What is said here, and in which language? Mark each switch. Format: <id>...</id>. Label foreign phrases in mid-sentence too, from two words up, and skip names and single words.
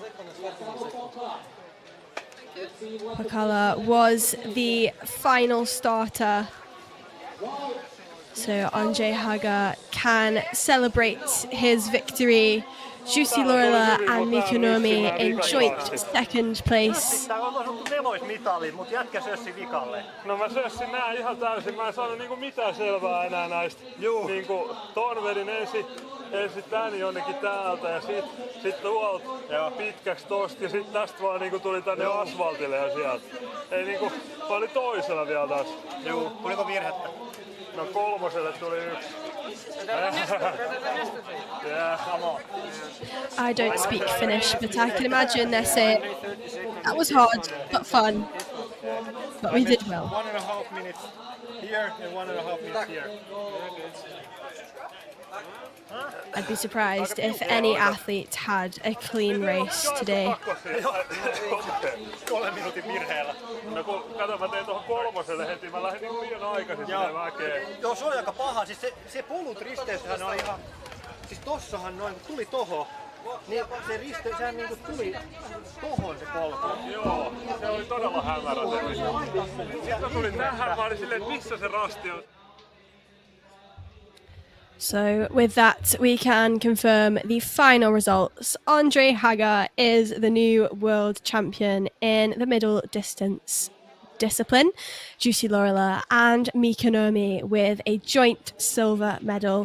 <en>Pakala was the final starter. So Ondřej Haga can celebrate his victory. Jussi Lorela and Mikko Nurmi in joint 2nd place.</en> <fi>No mä sössin nää ihan täysin. Mä en saanut niinku mitään selvää enää näistä. Niinku ton vedin ensin tän jonnekin täältä ja sit tuolta pitkäksi tosta ja sit tästä vaan niinku tuli tänne asfaltille ja sieltä. Ei niinku, mä olin toisena vielä taas. Juu, tuliko virhettä? No kolmoselle tuli yksi.</fi> <en>Yeah, come on. I don't speak Finnish, but I can imagine they're saying that was hard but fun. But we did well. 1.5 minutes here and 1.5 minutes here. I'd be surprised if any athlete had a clean race today.</en> <fi>3 minuutin virheellä. No kun kato, mä tein tuohon kolmoselle heti, mä lähdin niin liian aikaisin sinne mäkeen. Joo, se oli aika paha. Siis se polut risteyshän oli ihan... Siis tossahan noin, kun tuli toho, niin se risteys, sehän niinku tuli tohon se polku. Joo, se oli todella hämärä se risteys. Sitten mä tulin tähän, mä olin silleen, että missä se rasti on.</fi> <en>So with that, we can confirm the final results. Andre Haga is the new world champion in the middle distance discipline. Jussi Lorela and Mika Nurmi with a joint silver medal.</en>